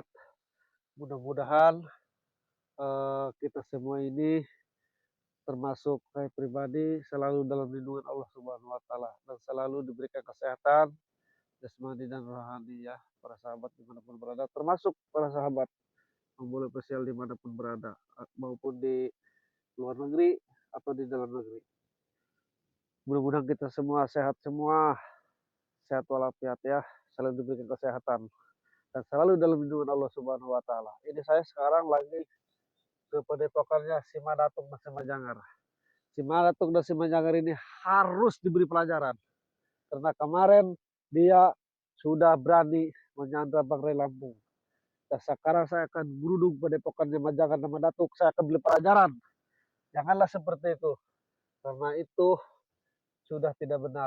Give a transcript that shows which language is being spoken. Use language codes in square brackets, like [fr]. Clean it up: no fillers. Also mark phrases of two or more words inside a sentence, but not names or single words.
[id] Mudah-mudahan kita semua ini termasuk saya pribadi selalu dalam lindungan Allah [ar] سبحانه وتعالى [id] dan selalu diberikan kesehatan jasmani dan rohani ya para sahabat dimanapun berada, termasuk para sahabat memulai spesial dimanapun berada maupun di luar negeri atau di dalam negeri. Mudah-mudahan kita semua sehat walafiat ya, selalu diberikan kesehatan dan selalu dalam lindungan Allah [ar] سبحانه وتعالى. [id] Ini saya sekarang lagi ke padepokannya si Madatuk dan si Madjangar. Si Madatuk dan si Madjangar ini harus diberi pelajaran karena kemarin dia sudah berani menyandra Bang Ray Lampung. Dan sekarang saya akan berudung padepokannya Madjangar dan Madatuk. Saya akan beri pelajaran. Janganlah seperti itu. Karena itu sudah tidak benar.